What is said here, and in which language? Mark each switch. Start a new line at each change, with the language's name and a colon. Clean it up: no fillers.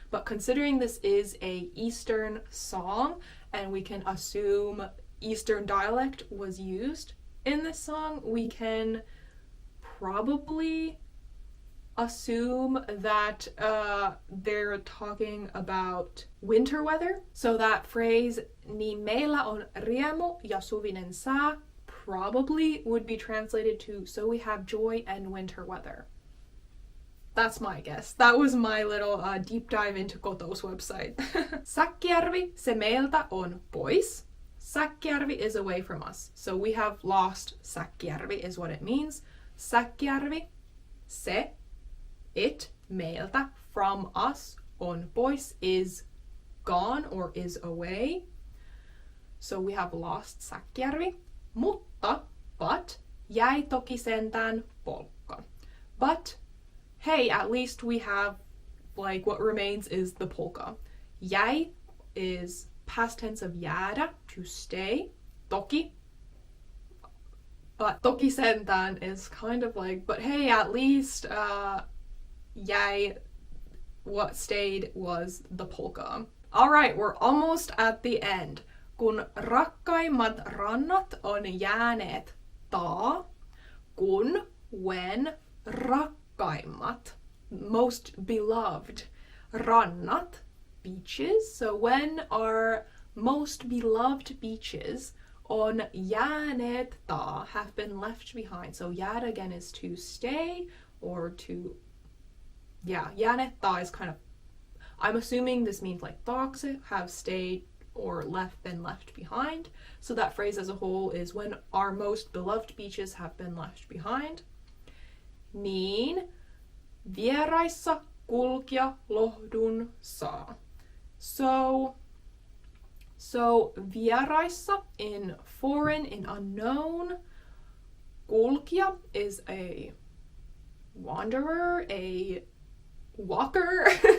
English: But considering this is a Eastern song, and we can assume Eastern dialect was used in this song, we can probably assume that they're talking about winter weather. So that phrase,
Finnish: niin meillä on riemu ja suvinen sää,
English: probably would be translated to, so we have joy and winter weather. That's my guess. That was my little deep dive into Koto's website.
Finnish: Säkkijärvi, se meiltä on pois.
English: Säkkijärvi is away from us. So we have lost Säkkijärvi is what it means. Säkkijärvi, se, it, meiltä, from us,
Finnish: on pois,
English: is gone or is away. So we have lost Säkkijärvi.
Finnish: Mutta, but, jäi toki sentään polkka.
English: But, hey, at least we have, like, what remains is the polka. Jäi is past tense of jäädä, to stay. Toki. But
Finnish: toki sentään
English: is kind of like, but hey, at least, jäi, what stayed was the polka. Alright, we're almost at the end.
Finnish: Kun rakkaimmat rannat on jääneet taa, kun, when, rakkaimmat,
English: most beloved,
Finnish: rannat, beaches.
English: So when our most beloved beaches
Finnish: on jääneet taa,
English: have been left behind. So jäädä again is to stay or to,
Finnish: jääneet taa
English: is kind of, I'm assuming this means like dogs have stayed or been left behind. So that phrase as a whole is when our most beloved beaches have been left behind.
Finnish: Niin vieraissa kulkija lohdun saa.
English: So vieraissa, in foreign, in unknown. Kulkija is a wanderer, a walker.